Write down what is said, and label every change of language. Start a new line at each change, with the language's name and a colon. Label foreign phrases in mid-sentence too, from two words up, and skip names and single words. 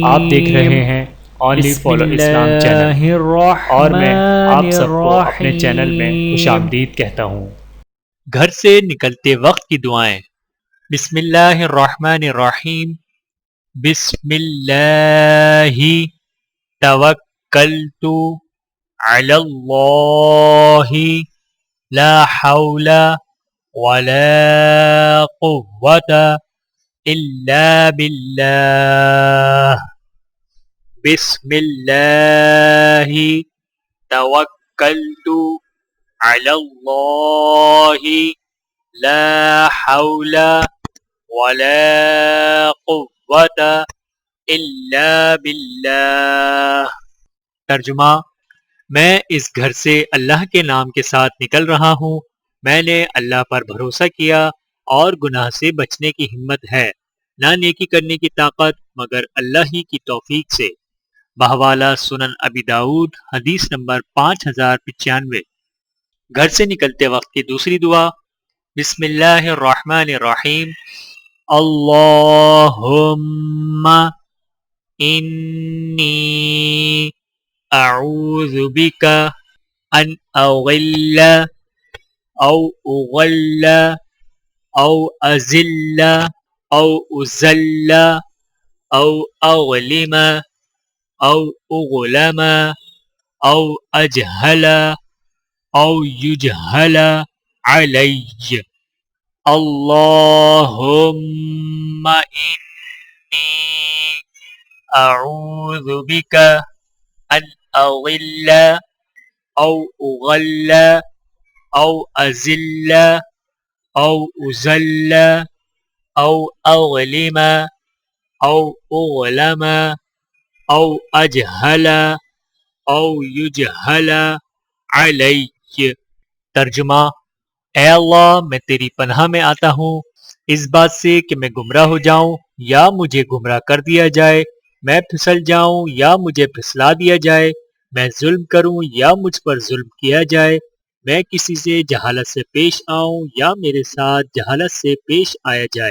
Urdu: آپ دیکھ رہے ہیں اونلی فالو اسلام چینل اور میں آپ سب کو اپنے چینل میں خوش آمدید کہتا ہوں۔ گھر سے نکلتے وقت کی دعائیں۔
Arabic: بسم اللہ الرحمن الرحیم، بسم اللہ توکلت علی اللہ لا حول ولا قوة الا باللہ۔ بسم اللہ توکلت علی اللہ لا حول ولا قوة الا باللہ۔
Urdu: ترجمہ: میں اس گھر سے اللہ کے نام کے ساتھ نکل رہا ہوں۔ میں نے اللہ پر بھروسہ کیا اور گناہ سے بچنے کی ہمت ہے، نہ نیکی کرنے کی طاقت مگر اللہ ہی کی توفیق سے۔ بحوالہ سنن ابی داؤد، حدیث نمبر 5095۔ گھر سے نکلتے وقت کی دوسری دعا۔
Arabic: بسم اللہ الرحمن الرحیم، اللہم انی اعوذ بک ان اغل او اغل او ازل او ازل او اغلم او اغلم او اجہل او یجہل علی۔ اللہم انی اعوذ بک ان اغل او اغل او ازل او ازل او اغلم او اغلم او اجہل او یجہل علی۔
Urdu: ترجمہ: اے اللہ، میں تیری پناہ میں آتا ہوں اس بات سے کہ میں گمراہ ہو جاؤں یا مجھے گمراہ کر دیا جائے، میں پھسل جاؤں یا مجھے پھسلا دیا جائے، میں ظلم کروں یا مجھ پر ظلم کیا جائے، میں کسی سے جہالت سے پیش آؤں یا میرے ساتھ جہالت سے پیش آیا جائے۔